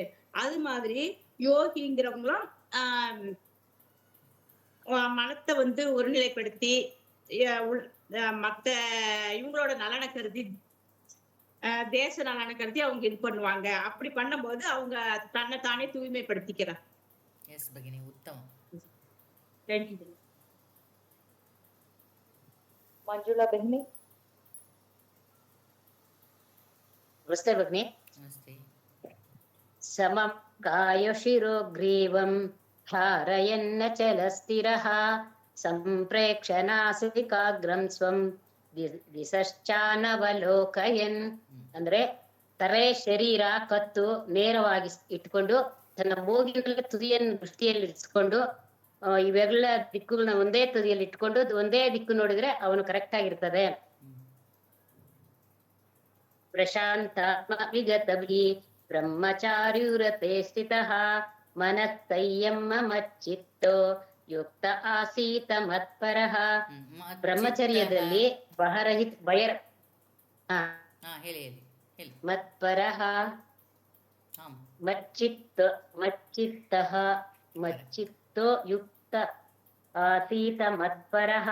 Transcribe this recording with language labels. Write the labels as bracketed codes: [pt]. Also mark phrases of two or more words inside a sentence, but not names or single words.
[ta] அது மாதிரி யோகிங்கிறவங்களும் மனத்தை ஒருநிலைப்படுத்தி மத்த இவங்களோட நலனை கருதி தேச நலனை கருதி அவங்க இது பண்ணுவாங்க. அப்படி பண்ணும்போது அவங்க தன்னை தானே தூய்மைப்படுத்திக்கிறாங்க. [sa] எஸ் भगिनी उत्तमम्. [hi] मंजुला बहनी. नमस्ते भगिनी. नमस्ते. [sa] समं कायशिरो ग्रीवं धारयन्नचलस्थिरः सम्प्रेक्ष्य नासिकाग्रं स्वं ದಿಸಶ್ಚಾನವಲೋಕಯನ್. [kn] ಅಂದ್ರೆ ತಲೆ ಶರೀರ ಕತ್ತು ನೇರವಾಗಿ ಇಟ್ಕೊಂಡು ತನ್ನ ಮೂಗಿನಲ್ಲಿ ತುದಿಯನ್ನು ದೃಷ್ಟಿಯಲ್ಲಿ ಇರಿಸ್ಕೊಂಡು ಇವೆಲ್ಲ ದಿಕ್ಕುಗಳನ್ನ ಒಂದೇ ತುದಿಯಲ್ಲಿ ಇಟ್ಕೊಂಡು ಒಂದೇ ದಿಕ್ಕು ನೋಡಿದ್ರೆ ಅವನು ಕರೆಕ್ಟ್ ಆಗಿರ್ತದೆ. [sa] ಪ್ರಶಾಂತಾತ್ಮ ವಿಗತಭಿ ಬ್ರಹ್ಮಚಾರ್ಯುರತೆ ಸ್ಥಿತಃ ಮನಃ ಸಂಯಮ ಮಚ್ಚಿತ್ತೋ ಯುಕ್ತ ಆಸೀತ ಮತ್ಪರಃ. ಬ್ರಹ್ಮಚರ್ಯದಲ್ಲಿ ಮತ್ಪರಃ ಮಚ್ಚಿತ್ತಃ ಮಚ್ಚಿತ್ತೋ ಯುಕ್ತ ಆಸೀತ ಮತ್ಪರಃ.